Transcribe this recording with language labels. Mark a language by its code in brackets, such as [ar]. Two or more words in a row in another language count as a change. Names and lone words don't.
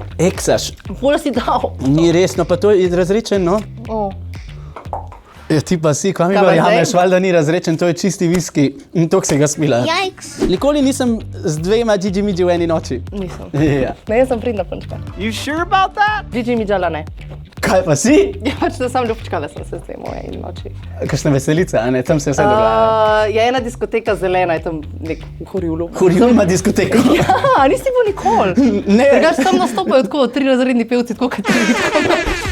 [sl] Eksaš. Ful si dal. Ni resno, pa to je razrečen, no? Ja, ti pa si, kam mi verjameš, valjda ni razrečen, to je čisti viski in tok se ga smila. Jajks. Nikoli nisem z dvema Gigi Midži v eni noči. Nisem. Ja. Ne, jaz sem pridna punčka. [en] You sure about that? [sl] Gigi Midžala ne. Kaj pa si? Ja, pač da sam ljubčkala sem se z dvema v eni noči. Kakšna veselica, a ne? Tam se vse dogaja. Je ena diskoteka zelena, je tam nek v Horjulu. Horjul ima diskoteko. Ja, nisi bil nikoli. Ne. Drugač tam nastopajo tako, 3 razredni pevci, tako kot ti.